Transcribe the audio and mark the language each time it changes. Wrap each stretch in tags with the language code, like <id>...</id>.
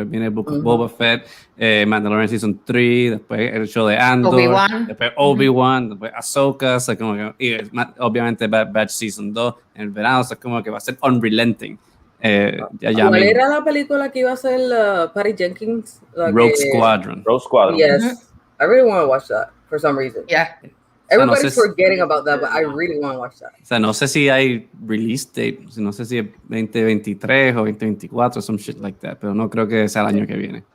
<es>Después viene Book of Boba Fett, Mandalorian Season 3, después el show de Andor, después Obi-Wan, después Ahsoka, o sea, como que, y obviamente Bad Batch Season 2 en el verano, o sea, como que va a ser unrelenting. ¿Cuál era la película que iba a ser Patty Jenkins? Rogue Squadron.</es> <en>Yes. I really want to watch that for some reason. Yeah. Everybody's forgetting about that, but I really want to watch that.</en> <es>O sea, no sé si hay release date, no sé si es 2023 o 2024,</es> <en>some shit like that,</en> <es>pero no creo que sea el año que viene.</es>